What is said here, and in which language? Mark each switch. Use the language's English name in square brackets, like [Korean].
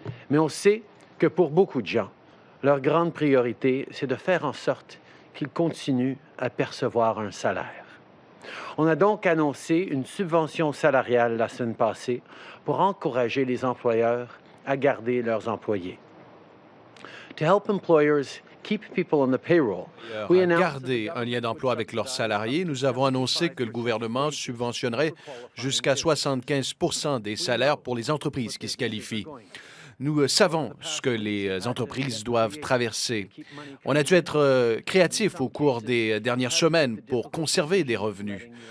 [French] Mais on sait que pour beaucoup de gens, leur grande priorité, c'est de faire en sorte qu'ils continuent à percevoir un salaire. On a donc annoncé une subvention salariale la semaine passée pour encourager les employeurs à garder leurs employés. [English] To help employers keep people on the payroll, we announced [French] Garder un lien d'emploi avec leurs salariés, nous avons annoncé que le gouvernement subventionnerait jusqu'à 75 des salaires pour les entreprises qui se qualifient. Nous savons ce que les entreprises doivent traverser. On a dû être créatifs au cours des dernières semaines pour conserver des revenus.